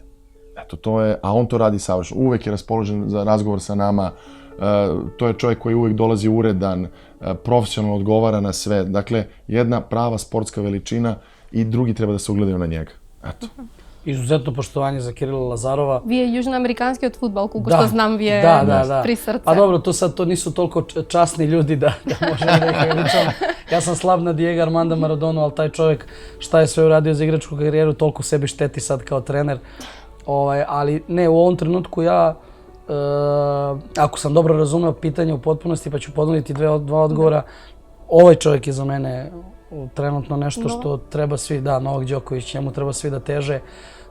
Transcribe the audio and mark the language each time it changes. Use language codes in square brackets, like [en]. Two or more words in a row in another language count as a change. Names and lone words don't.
[sr] Eto, to je, a on to radi savršeno. Uvek je raspoložen za razgovor sa nama. To je čovjek koji uvek dolazi uredan, profesionalno odgovara na sve. Dakle, jedna prava sportska veličina i drugi treba da se ugledaju na njega. Eto. Izuzetno poštovanje za Kirila Lazarova. [mk] Вие јужноамериканскиот фудбал, колку што знам, ви е при срце. [sr] Pa dobro, to nisu toliko časni ljudi da možemo da ih veličamo. Ja sam slab na Diego Armanda Maradonu, ali taj čovjek šta je sve uradio za igračku karijeru, toliko sebi šteti sad kao trener. Ali ne, u ovom trenutku ja, ako sam dobro razumeo pitanje u potpunosti, pa ću ponuditi dva odgovora, ovaj čovjek je za mene trenutno nešto što treba svi, da, Novak Đoković, njemu treba svi da teže.